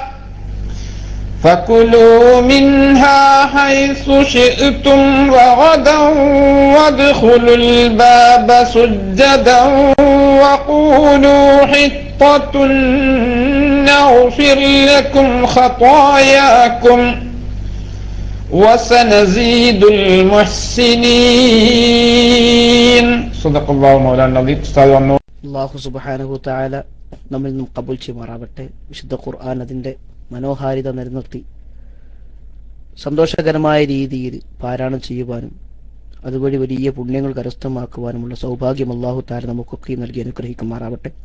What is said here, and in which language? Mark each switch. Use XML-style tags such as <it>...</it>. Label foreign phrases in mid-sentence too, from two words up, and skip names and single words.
<ar>وادخلوا الباب سجدا وقولوا حطة نغفر لكم خطاياكم وسنزيد المحسنين صدق الله مولانا العظيم. الله سبحانه تعالى</ar> <ml>നമ്മിൽ നിന്നും കബൂൽ ചെയ്യുമാറാവട്ടെ. വിശുദ്ധ ഖുർആൻ അതിന്റെ മനോഹാരിത നിലനിർത്തി സന്തോഷകരമായ രീതിയിൽ പാരായണം ചെയ്യുവാനും അതുവഴി വലിയ പുണ്യങ്ങൾ കരസ്ഥമാക്കുവാനുമുള്ള സൗഭാഗ്യം</ml> <ar>الله تعالى</ar> <ml>നമുക്കൊക്കെ നൽകി അനുഗ്രഹിക്കുമാറാവട്ടെ.</ml>